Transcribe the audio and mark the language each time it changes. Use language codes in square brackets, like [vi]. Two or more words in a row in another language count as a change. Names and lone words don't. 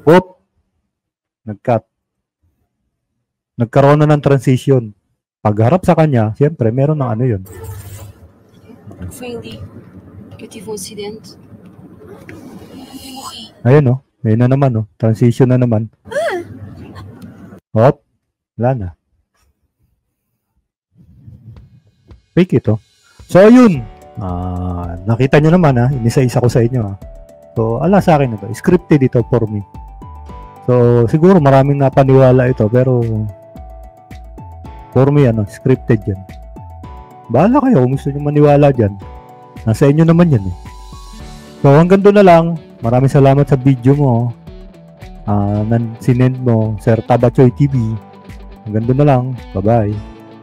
[tl] Whoop. Nag-cut. Nagkaroon na ng transition. Pagharap sa kanya, siyempre, meron ng ano yun. [pt] Foi ali que eu tive um acidente. E morri. [tl] Ayun oh. Ayun na naman oh. Transition na naman. Hop. Wala na. Fake ito. So, ayun. Nakita nyo naman ha. Inisa-isa ko sa inyo ha. So, ala sa akin ito. Scripted ito [en] for me. [tl] So, siguro maraming napaniwala ito. Pero, [en] for me, [tl] scripted yan. Bahala kayo kung gusto nyo maniwala dyan. Nasa inyo naman yan eh. So, hanggang doon na lang. Maraming salamat sa video mo. Sinend mo, Sir Tabachoy TV. Hanggang doon na lang. Bye-bye.